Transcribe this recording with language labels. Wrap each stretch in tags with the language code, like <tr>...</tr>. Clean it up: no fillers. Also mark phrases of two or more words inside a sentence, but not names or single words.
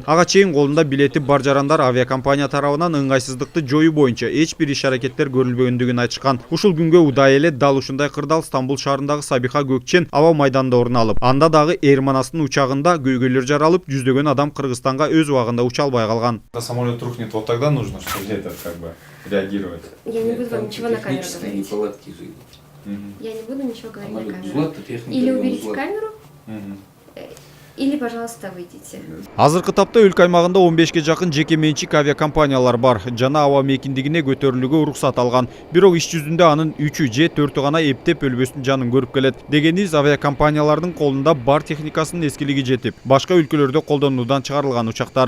<ky>Ага чейин колунда билети бар жарандар авиакомпания тарабынан ыңгайсыздыкты жоюу боюнча эч бир иш аракеттер көрүлбөгөндүгүн айтышкан. Ушул күнгө удай эле дал ушундай кырдаал Стамбул шаарындагы Сабиха Көкчен аба майданында орун алып, анда дагы Air Manas'тын учагында көйгөйлөр жаралып, жүздөгөн адам Кыргызстанга өз убагында уча албай калган.</ky> <ru>Самолет рухнет, вот тогда нужно, что где-то реагировать. Я не буду вам ничего на камеру говорить. Я не буду ничего говорить на камеру. Или уберите камеру, или, пожалуйста, выйдите.</ru> <ky>Азыркы тапта өлкө аймагында 15ке жакын жеке менчик авиакомпаниялар бар. Жана аба мекиндигине көтөрүлүүгө уруксат алган. Бирок иш жүзүндө анын 3 же 4 гана эптеп өлбөстүн жанын көрүп келет. Дегениз авиакомпаниялардын колунда бар техникасынын эскилиги жетип, башка өлкөлөрдө колдонуудан чыгарылган учактар.</ky>